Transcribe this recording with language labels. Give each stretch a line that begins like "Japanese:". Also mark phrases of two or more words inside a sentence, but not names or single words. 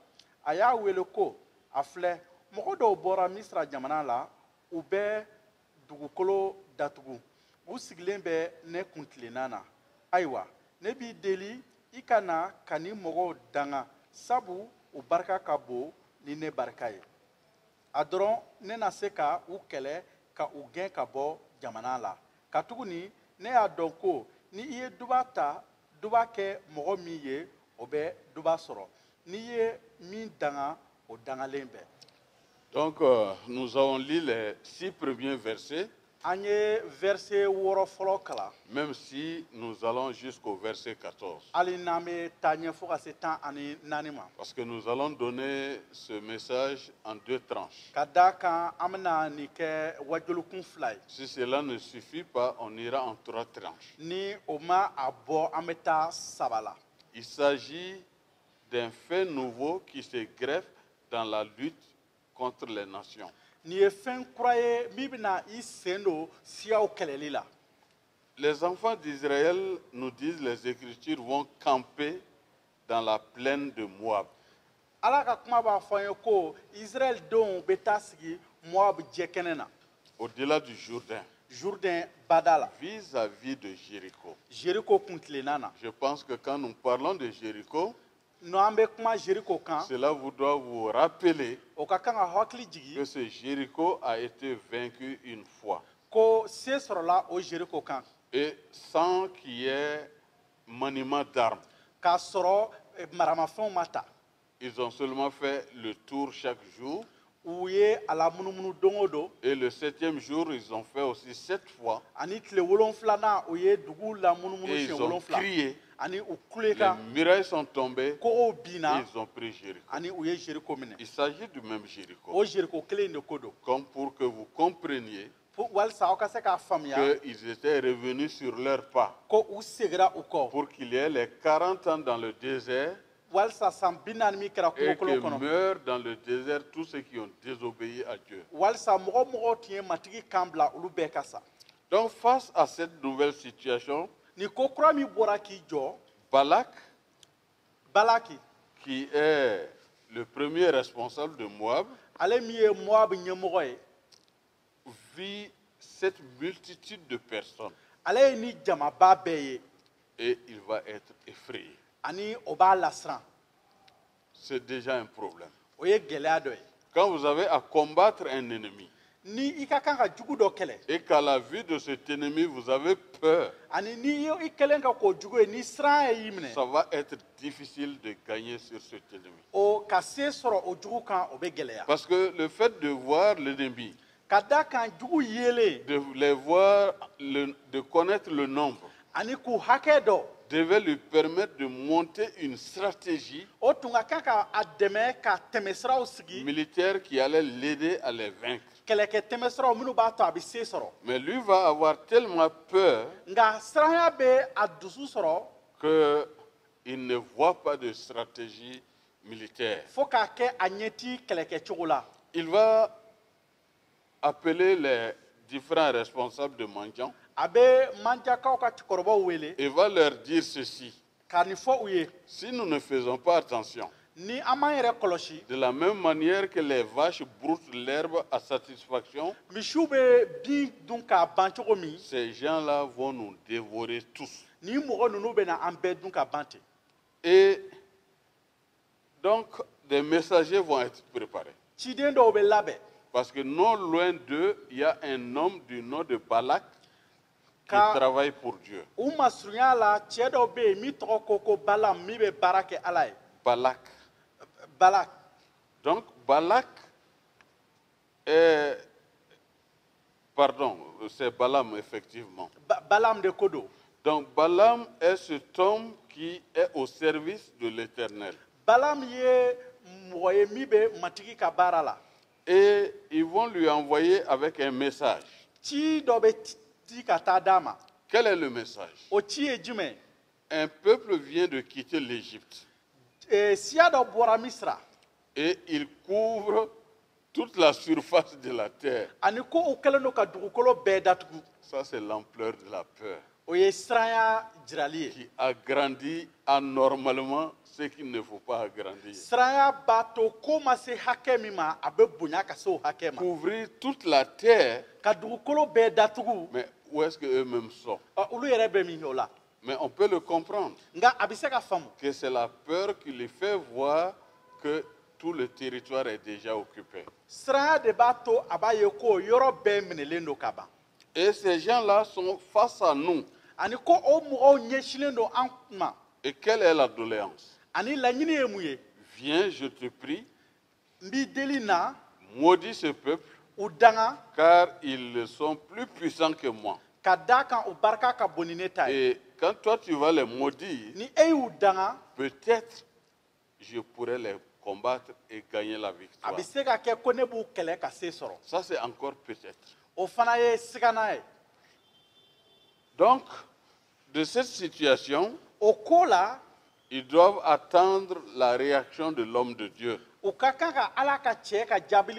Bambara: A y'a wele ko a filɛ mɔgɔ dɔw bɔra Misra jamana la u bɛ dugukolo datugu u sigilen bɛ ne kuntilenna na ayiwa ne b'i deli i ka na ka ni mɔgɔw danga sabu u barika ka bon ni ne barika ye a dɔrɔn ne na se ka u kɛlɛ ka u gɛn ka bɔ jamana la katuguni ne y'a dɔn ko ni i ye duba ta duba kɛ mɔgɔ min ye o bɛ duba sɔrɔ n'i ye min danga o dangalen bɛɛ.
French: Donc, nous avons lu les 6 premiers versets,
Bambara: An ye verset 6 fɔlɔ kalan.
French: même si nous allons jusqu'au verset 14.
Bambara: Hali n'an bɛ taa ɲɛ fo ka se 14 ma.
French: Parce que nous allons donner ce message en 2 tranches.
Bambara: Ka d'a kan an bɛna nin kɛ wajolokun 2 ye.
French: Si cela ne suffit pas, on ira en 3 tranches.
Bambara: Ni o ma a bɔ an bɛ taa 3 la.
French: Il s'agit d'un fait nouveau qui se greffe dans la lutte contre les nations.
Bambara: Nin ye fɛn kura ye min bɛna i sen don siyaw kɛlɛli la.
French: Les enfants d'Israël, nous disent les Écritures, vont camper dans la plaine de Moab.
Bambara: Ala ka kuma b'a fɔ an ye ko Israël denw bɛ taa sigi Moab jɛkɛnɛ na.
French: Au-delà du Jourdain,
Bambara: Jourdain bada la.
French: vis-à-vis de Jéricho.
Bambara: Jéricho kuntilenna na.
French: Je pense que quand nous parlons de Jéricho,
Bambara: No an bɛ kuma Jéricho kan.
French: cela vous doit vous rappeler
Bambara: O ka kan ka hakili jigi.
French: que ce Jéricho a été vaincu une fois.
Bambara: Ko se sɔrɔla o Jéricho kan.
French: Et sans qu'il y ait maniement d'armes.
Bambara: K'a sɔrɔ maramafɛnw ma ta.
French: Ils ont seulement fait le tour chaque jour.
Bambara: U ye a la munumunu don o don.
French: Et le 7e jour, ils ont fait aussi 7 fois.
Bambara: Ani tile 7nan u ye dugu la munumunu
French: Et
Bambara: siɲɛ
French: ils ont
Bambara: 7.
French: crié.
Bambara: Ani u
French: Les
Bambara: kuleka
French: murailles sont tombées.
Bambara: kogow
French: Et
Bambara: binna
French: ils ont pris Jéricho.
Bambara: ani u ye Jéricho minɛ.
French: Il s'agit du même Jéricho.
Bambara: O Jéricho kelen de ko don.
French: Comme pour que vous compreniez
Bambara: Walisa aw ka se k'a faamuya
French: qu'ils étaient revenus sur leurs pas.
Bambara: ko u segira u kɔ.
French: Pour qu'il y ait les 40 ans dans le désert.
Bambara: Walisa san 40 min kɛra
French: Et
Bambara: kungo kolon
French: que
Bambara: kɔnɔ.
French: meurent dans le désert tous ceux qui ont désobéi à Dieu.
Bambara: Walisa mɔgɔ mɔgɔ tun ye matigi kan bila olu bɛɛ ka sa.
French: Donc face à cette nouvelle situation,
Bambara: Nin ko kura min bɔra k'i jɔ
French: Balak,
Bambara: Balaki
French: qui est le premier responsable de Moab,
Bambara: ale min ye Moab ɲɛmɔgɔ ye
French: vit cette multitude de personnes
Bambara: ale ye ni jamaba bɛɛ ye
French: et il va être effrayé.
Bambara: ani o b'a lasiran.
French: C'est déjà un problème.
Bambara: O ye gɛlɛya dɔ ye.
French: Quand vous avez à combattre un ennemi
Bambara: Ni i ka kan ka jugu dɔ kɛlɛ
French: et qu'à la vue de cet ennemi, vous avez peur,
Bambara: ani ni i kɛlen ka k'o jugu ye ni siran y'i minɛ
French: ça va être difficile de gagner sur cet ennemi.
Bambara: o ka se sɔrɔ o jugu kan o bɛ gɛlɛya.
French: Parce que le fait de voir l'ennemi,
Bambara: Ka da kan jugu yelen
French: de les voir, de connaître le nombre,
Bambara: ani k'u hakɛ dɔ
French: devait lui permettre de monter une stratégie
Bambara: o tun ka kan ka a dɛmɛ ka tɛmɛsiraw sigi
French: militaire qui allait l'aider à les vaincre.
Bambara: kɛlɛkɛ tɛmɛsiraw minnu b'a to a bɛ se sɔrɔ.
French: Mais lui va avoir tellement peur
Bambara: Nka siranya bɛ a dusu sɔrɔ
French: qu'il ne voit pas de stratégie militaire.
Bambara: fo k'a kɛ a ɲɛti kɛlɛkɛcogo la.
French: Il va appeler les différents responsables de Mandian
Bambara: A bɛ manjakaw ka cɛkɔrɔbaw wele
French: et va leur dire ceci.
Bambara: ka nin fɔ u ye
French: Si nous ne faisons pas attention,
Bambara: ni an m'an yɛrɛ kɔlɔsi
French: de la même manière que les vaches broutent l'herbe à satisfaction,
Bambara: misiw bɛ bin dun k'a ban cogo min
French: ces gens-là vont nous dévorer tous.
Bambara: ni mɔgɔ ninnu bɛ na an bɛɛ dun ka ban ten.
French: Et donc, des messagers vont être préparés.
Bambara: Ciden dɔw bɛ labɛn
French: Parce que non loin d'eux, il y a un homme du nom de Balak qui
Bambara: Ka-
French: travaille pour Dieu.
Bambara: u ma surunya la cɛ dɔw bɛ yen min tɔgɔ ko Balam min bɛ baara kɛ Ala ye.
French: Balak.
Bambara: Balak
French: Donc, Balak est... Pardon, c'est Balaam, effectivement.
Bambara: Balam de ko don.
French: Donc, Balaam est cet homme qui est au service de l'Éternel.
Bambara: Balam ye mɔgɔ ye min bɛ matigi ka baara la.
French: Et ils vont lui envoyer avec un message.
Bambara: Ci dɔ bɛ ci ka taa d'a ma.
French: Quel est le message?
Bambara: O ci ye jumɛn?
French: Un peuple vient de quitter l'Égypte
Bambara: Siya dɔ bɔra Misira
French: et il couvre toute la surface de la terre.
Bambara: ani ko u kɛlen don ka dugukolo bɛɛ datugu.
French: Ça, c'est l'ampleur de la peur.
Bambara: o ye siranya jirali ye
French: qui agrandit anormalement ce qu'il ne faut pas agrandir.
Bambara: siranya b'a to ko ma se hakɛ min ma a bɛ bonya ka se o hakɛ ma
French: Couvrir toute la terre,
Bambara: ka dugukolo bɛɛ datugu
French: mais où est-ce qu'eux-mêmes sont?
Bambara: olu yɛrɛ bɛ min o la
French: Mais on peut le comprendre,
Bambara: nka a bɛ se ka faamu
French: que c'est la peur qui les fait voir que tout le territoire est déjà occupé.
Bambara: siranya de b'a to a b'a ye ko yɔrɔ bɛɛ minɛlen don ka ban
French: Et ces gens-là sont face à nous.
Bambara: ani ko o mɔgɔw ɲɛsinnen don an ma
French: Et quelle est la doléance?
Bambara: ani laɲini ye mun ye
French: Viens, je te prie,
Bambara: n b'i deli na
French: maudis ce peuple,
Bambara: u danga
French: car ils sont plus puissants que moi.
Bambara: ka da kan u barika ka bon ni ne ta ye
French: Et quand toi tu vas les maudire,
Bambara: ni e y'u danga
French: peut-être je pourrais les combattre et gagner la
Bambara: a
French: victoire.
Bambara: bɛ se ka kɛ ko ne b'u kɛlɛ ka se sɔrɔ
French: Ça, c'est encore peut-être.
Bambara: o fana ye siganan ye
French: Donc, de cette situation,
Bambara: o ko la
French: ils doivent attendre la réaction de l'homme de Dieu,
Bambara: u ka kan ka ala ka cɛ ka jaabili